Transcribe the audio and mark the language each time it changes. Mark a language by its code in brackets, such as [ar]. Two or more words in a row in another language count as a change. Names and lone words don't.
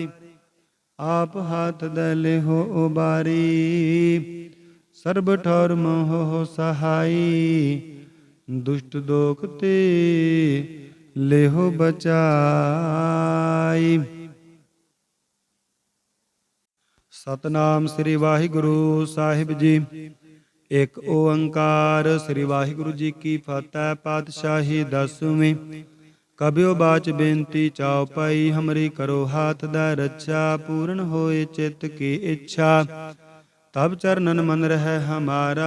[bra] आप हाथ दै लेहो उबारी, सर्ब ठौर हो सहाई। दुष्ट दोख ते लेहो बचाई। [pa] ਸਤਨਾਮ ਸ੍ਰੀ ਵਾਹਿਗੁਰੂ ਸਾਹਿਬ ਜੀ। ਇੱਕ ਓੰਕਾਰ ਸ੍ਰੀ ਵਾਹਿਗੁਰੂ ਜੀ ਕੀ ਫਤਿਹ। ਪਾਤਸ਼ਾਹੀ ਦਸਵੀਂ। [bra] कबियो बाच बेनती चाउ पाई, हमरी करो हाथ दा रच्छा। पूरन होए चित्त की इच्छा, तब चरनन मन रहि हमारा।